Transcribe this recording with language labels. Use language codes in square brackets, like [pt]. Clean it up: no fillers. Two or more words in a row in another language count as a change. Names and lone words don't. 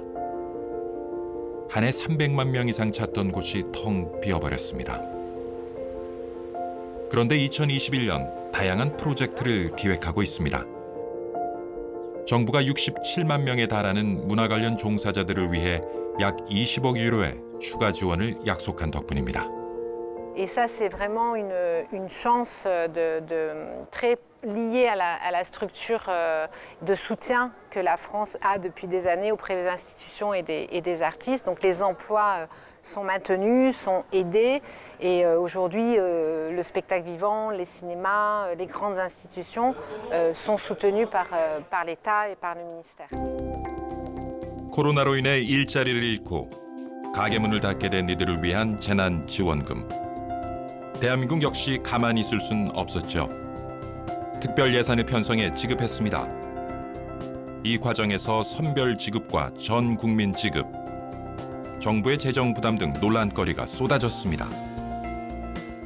[ko] 한 해 300만 명 이상 찾던 곳이 텅 비어버렸습니다. 그런데 2021년 다양한 프로젝트를 기획하고 있습니다. 정부가 67만 명에 달하는 문화 관련 종사자들을 위해 약 20억 유로의 추가 지원을 약속한 덕분입니다. [fr] Et ça, c'est vraiment une chance très liée à la structure de soutien que la France a depuis des années auprès des institutions et des artistes. Donc les emplois sont maintenus, sont aidés. Et aujourd'hui, le spectacle vivant, les cinémas, les grandes institutions sont soutenus par l'État et par le ministère. [ko] 코로나로 인해 일자리를 잃고 가게 문을 닫게 된 이들을 위한 재난 지원금. 대한민국 역시 가만히 있을 순 없었죠. 특별 예산을 편성해 지급했습니다. 이 과정에서 선별 지급과 전 국민 지급, 정부의 재정 부담 등 논란거리가 쏟아졌습니다.